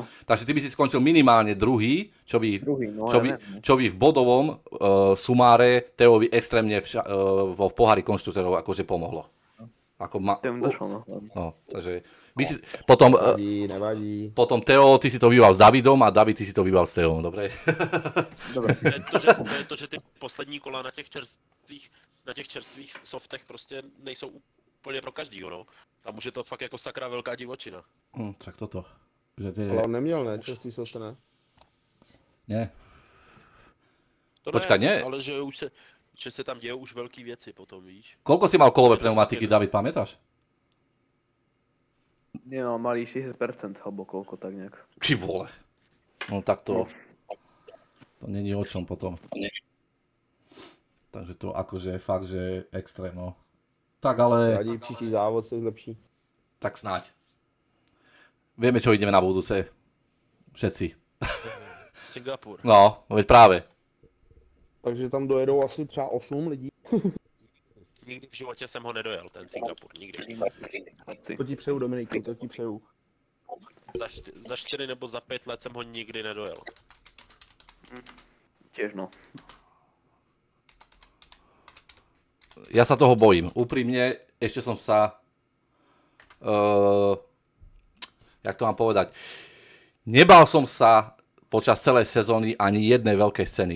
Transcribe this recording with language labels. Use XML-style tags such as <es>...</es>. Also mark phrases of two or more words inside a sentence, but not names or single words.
<sk>Takže ty by si skončil minimálne druhý, čo by v bodovom sumáre Teovi extrémne v pohári konštruktorov akože pomohlo. Ako takže by si, Nevadí. potom Teo, ty si to vybal s Davidom a David, ty si to vybal s Teom, dobre?</sk> <cs>To je to, že ty poslední kola na těch čerstvých softech prostě nejsou úplně pro každýho, no. Tam už je to fakt jako sakra velká divočina.</cs> <sk>Tak toto. Že ty...</sk> <cs>Ale on neměl, ne? Častý sostr, ne? Ne. To</cs> <sk>Počkaj, nie.</sk> <cs>Ale že se tam dějou už velký věci potom, víš.</cs> <sk>Koľko si mal kolové pneumatiky, David, pamätáš? Nie, no, malý 60% alebo koľko, tak nejak.</sk> <cs>Ty vole. No tak to není o čom potom.</cs> <sk>Takže to akože fakt, že extrém, no. Tak ale...</sk> <cs>Radí příští závod se zlepší.</cs> <sk>Tak snáď. Vieme, čo ideme na budúce. Všetci. Singapur. No, veď práve.</sk> <cs>Takže tam dojedou asi třeba 8 lidí. Nikdy v životě jsem ho nedojel, ten Singapur, nikdy. To ti přeju, Dominiku, to ti přeju. Za 4 nebo za 5 let jsem ho nikdy nedojel.</cs> <sk>Tiež no. Ja sa toho bojím. Úprimne, ešte som sa... jak to mám povedať? Nebal som sa počas celej sezóny ani jednej veľkej scény.</sk>